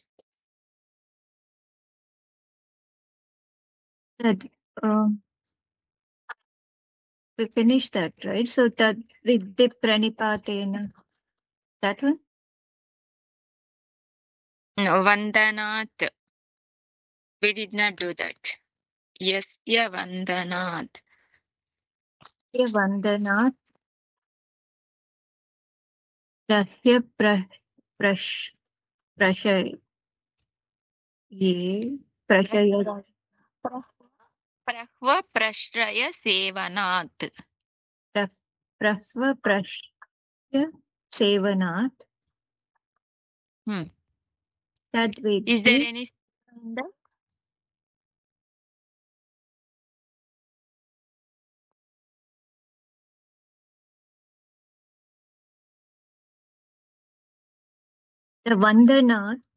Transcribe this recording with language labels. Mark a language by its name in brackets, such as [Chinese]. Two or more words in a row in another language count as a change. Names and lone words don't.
[English] We finished that, right? So that [Sanskrit] Vidya Pranipatena. [English] That one? No, Vandanat. We did not do that. [Sanskrit] Yasya Vandanat. Vandanat. Prahya prashay. Ye prashaya. Prahva Prashraya Sevanat. Prahva prashya sevanat. [English] That Is there any in that? the Vandanat.